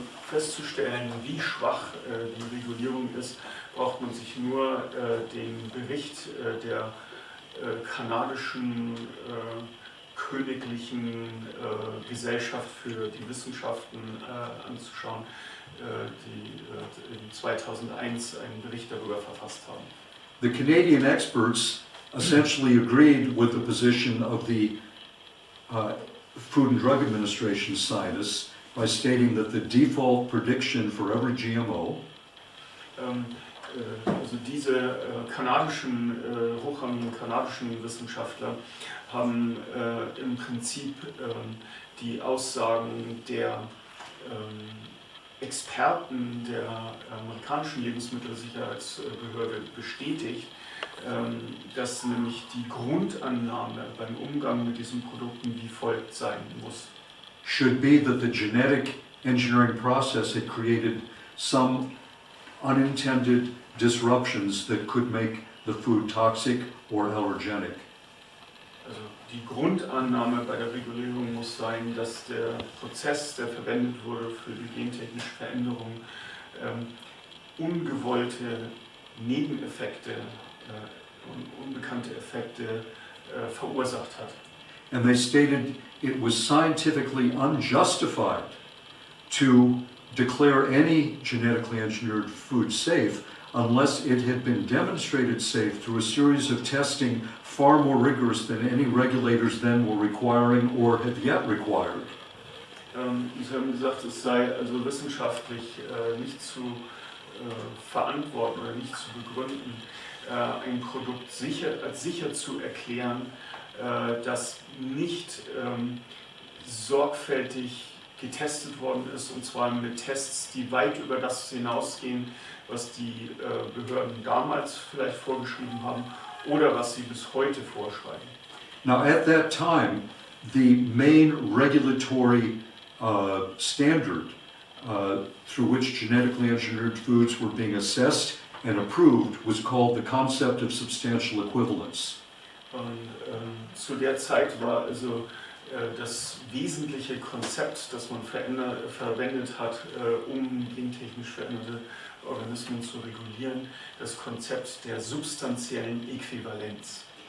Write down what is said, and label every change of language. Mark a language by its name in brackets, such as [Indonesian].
[German] Festzustellen, wie schwach die Regulierung ist, braucht man sich nur den Bericht der kanadischen königlichen Gesellschaft für die Wissenschaften anzuschauen, die 2001 einen Bericht darüber verfasst haben. [English] The Canadian experts essentially agreed with the position of the Food and Drug Administration scientists by stating that the default prediction for every GMO [German] also diese hochrangigen kanadischen Wissenschaftler haben im Prinzip die Aussagen der Experten der amerikanischen Lebensmittelsicherheitsbehörde bestätigt, dass nämlich die Grundannahme beim Umgang mit diesen Produkten wie folgt sein muss. [English] Should be that the genetic engineering process had created some unintended disruptions that could make the food toxic or allergenic. [German] Also die Grundannahme bei der Regulierung muss sein, dass der Prozess, der verwendet wurde für die gentechnische Veränderung, ungewollte Nebeneffekte und unbekannte Effekte verursacht hat. [English] And they stated it was scientifically unjustified to declare any genetically engineered food safe unless it had been demonstrated safe through a series of testing far more rigorous than any regulators then were requiring or have yet required. [German] Sie haben gesagt, es sei also wissenschaftlich nicht zu verantworten oder nicht zu begründen, ein Produkt als sicher zu erklären, das nicht sorgfältig getestet worden ist, und zwar mit Tests, die weit über das hinausgehen, was die Behörden damals vielleicht vorgeschrieben haben oder was sie bis heute vorschreiben. [English] Now at that time, the main regulatory standard through which genetically engineered foods were being assessed and approved was called the concept of substantial equivalence. [German] Und zu der Zeit war also das wesentliche Konzept, das man verwendet hat, um gentechnisch veränderte Organismen zu regulieren, das Konzept der substanziellen Äquivalenz.